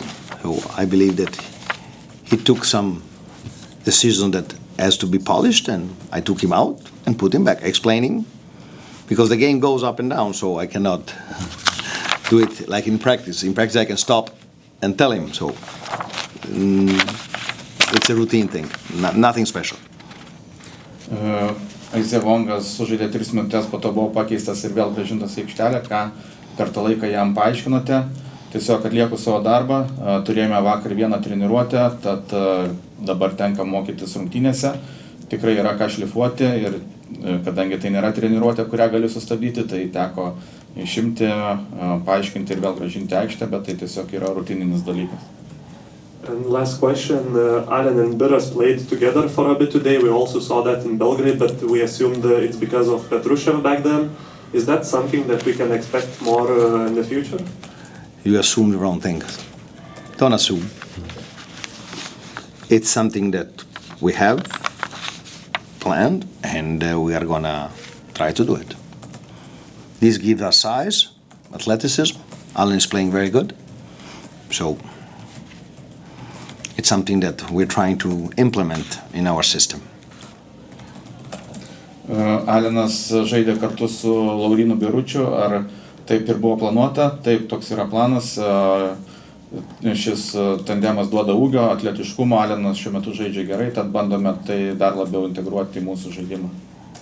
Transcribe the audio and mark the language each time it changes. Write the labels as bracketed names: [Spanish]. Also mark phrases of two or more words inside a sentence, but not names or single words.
[English] So I believe that he took some decision that has to be polished, and I took him out and put him back, explaining, because the game goes up and down, so I cannot do it like in practice. In practice I can stop and tell him, so it's a routine thing, nothing special. [Lithuanian] Isaiah Wongas sužaidė 3 minutės, po to buvo pakeistas ir vėl grąžintas į aikštelę, ką per tą laiką jam paaiškinote. Tiesiog atlieku savo darbą, turėjome vakar vieną treniruotę, tad dabar tenka mokytis rungtynėse. Tikrai yra ką šlifuoti ir kadangi tai nėra treniruotė, kurią galiu sustabdyti, tai teko išimti, paaiškinti ir vėl grąžinti aikštę, bet tai tiesiog yra rutininis dalykas. [English] And last question, Alan and Biras played together for a bit today. We also saw that in Belgrade, but we assumed it's because of Petrushev back then. Is that something that we can expect more in the future? You assume the wrong things. Don't assume. It's something that we have planned, and we are gonna try to do it. This gives us size, athleticism. Alan is playing very good, so it's something that we're trying to implement in our system. [Lithuanian] Alenas žaidė kartu su Laurinu Biručiu, ar taip ir buvo planuota? Taip, toks yra planas. Šis tandemas duoda ūgio, atletiškumo, Alenas šiuo metu žaidžia gerai, tad bandome tai dar labiau integruoti į mūsų žaidimą.